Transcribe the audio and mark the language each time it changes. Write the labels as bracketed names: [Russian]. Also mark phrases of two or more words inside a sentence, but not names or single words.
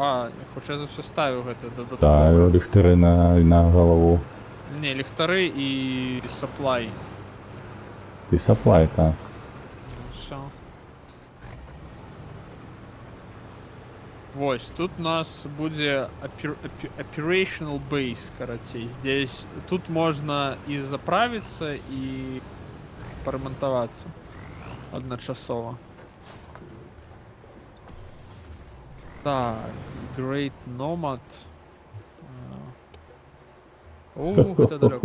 [Belarusian] А, хутчэй за ўсё ставіў гэта дадатково. Ставіў ліхтары на галаву. Не, ліхтары і саплай. І саплай, так. Все. Вось, тут у нас будзе [English] operational base, [Belarusian] карацей. [Russian] Здесь, тут можно и заправиться, и поремонтоваться одночасово. [Belarusian] Так, Great Nomad. [Russian] Это далеко.